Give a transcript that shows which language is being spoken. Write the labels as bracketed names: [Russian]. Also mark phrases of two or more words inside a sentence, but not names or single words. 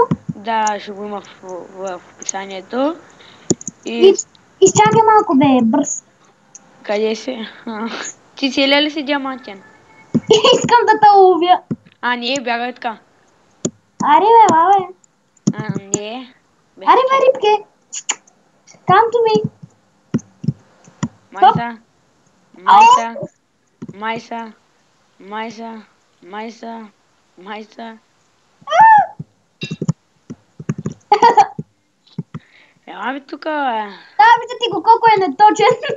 [Bulgarian] Да, ще го има в описанието. И изчакай малко бе, бърз. Къде си? Ти целия ли си диамантен? Искам да те ловя. Не, бягай така. Аре бе, бабе. Не. Аре бе, рибке. [English] Come to me. [Bulgarian] Майса. Ела ми тук, бе. Да, вижте ти го колко е неточен.